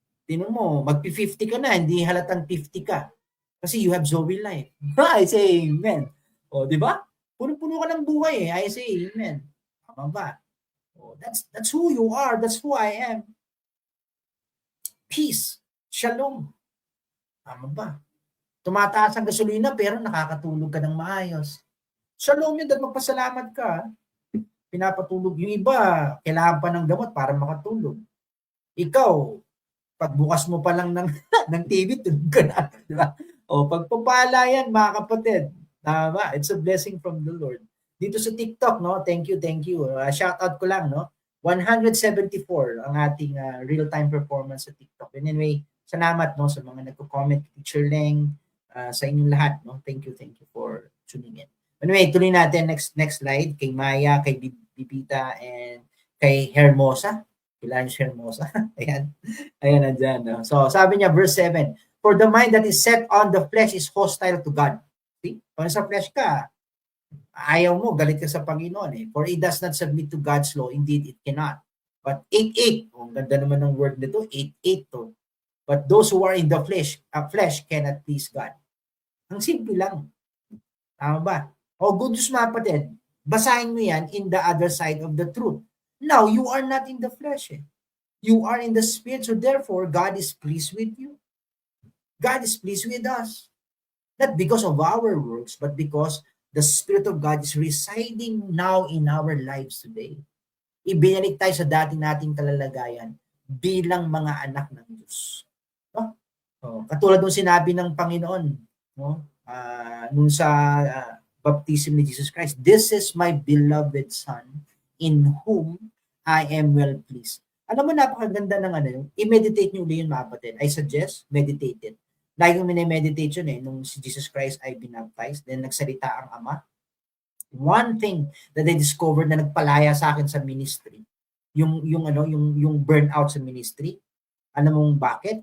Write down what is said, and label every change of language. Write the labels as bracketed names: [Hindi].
[Filipino] Tingnan mo, magpi-50 ka na, hindi halatang 50 ka. Kasi [English] you have Zoe life. I say amen. [Filipino] Di ba? Puno-puno ka ng buhay eh. I say amen. Tama ba? [English] That's who you are. That's who I am. Peace. Shalom. [Filipino] Tama ba? Tumataas ang gasolina pero nakakatulog ka ng maayos. Shalom yun, dahil magpasalamat ka. Pinapatulog yung iba, kailangan pa ng gamot para makatulog. Ikaw, pagbukas mo pa lang ng, ng TV, tulog ka na. Di ba? O, pagpapala yan, mga kapatid. Tama, [English] it's a blessing from the Lord. [Filipino] Dito sa TikTok, no? [English] Thank you, thank you. [Filipino] Shout out ko lang, no? 174 ang ating real-time performance sa TikTok. And anyway, salamat, no, sa mga nagko-comment, Teacher Leng, sa inyong lahat, no? [English] Thank you for tuning in. [Filipino] Anyway, tuloy natin next slide kay Maya, kay Bibita, and kay Hermosa. Kailangan si Hermosa. Ayan. Ayan, nandyan. No? [English] So, [Filipino] sabi niya, [English] verse 7, for the mind that is set on the flesh is hostile to God. See? [Filipino] Kung sa flesh ka, ayaw mo, galit ka sa Panginoon. Eh. [English] For it does not submit to God's law. Indeed, it cannot. [Filipino] But 8:8, ang ganda naman ng word nito, 8:8 to. [English] But those who are in the flesh cannot please God. [Filipino] Ang simple lang. Tama ba? [English] O good news, [Filipino] mga kapatid, basahin mo yan [English] in the other side of the truth. Now, you are not in the flesh. Eh. You are in the Spirit, so therefore, God is pleased with you. God is pleased with us. Not because of our works, but because the Spirit of God is residing now in our lives today. [Filipino] Ibinalik tayo sa dati nating kalalagayan bilang mga anak ng Diyos. No? So, katulad nung sinabi ng Panginoon, no? Nung sa [English] baptism ni Jesus Christ, this is my beloved Son in whom I am well pleased. [Filipino] Alam mo, napakaganda ng ano yun. I-meditate nyo ulit yun, mga kapatid. [English] I suggest, meditate it. [Filipino] Lagi yung minimeditate yun nung si Jesus Christ ay binaptized, then nagsalita ang Ama. [English] One thing that I discovered [Filipino] na nagpalaya sa akin sa ministry, yung burnout sa ministry. Alam mong bakit?